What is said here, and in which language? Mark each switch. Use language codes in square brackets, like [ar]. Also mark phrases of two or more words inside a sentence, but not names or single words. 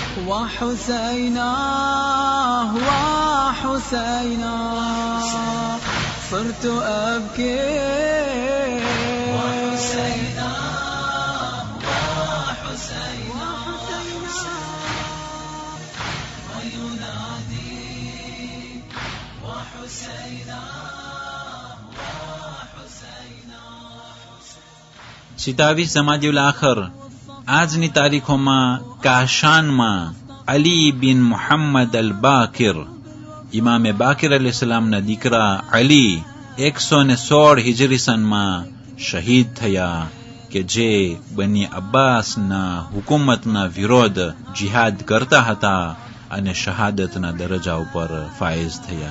[ar] وحسيناه وحسيناه صرت أبكي وحسيناه وحسيناه وينادي وحسيناه وحسيناه [gu] 27 જમાદિઉલ આખર આજની તારીખોમાં કાશાનમાં અલી બિન મુહમ્મદ અલ બાકિર ઇમામે બાકિર અલૈહિસ્સલામના દીકરા અલી 116 હિજરી સનમાં શહીદ થયા કે જે બની અબ્બાસના હુકુમતના વિરોધ જિહાદ કરતા હતા અને શહાદતના દરજા ઉપર ફાયઝ થયા.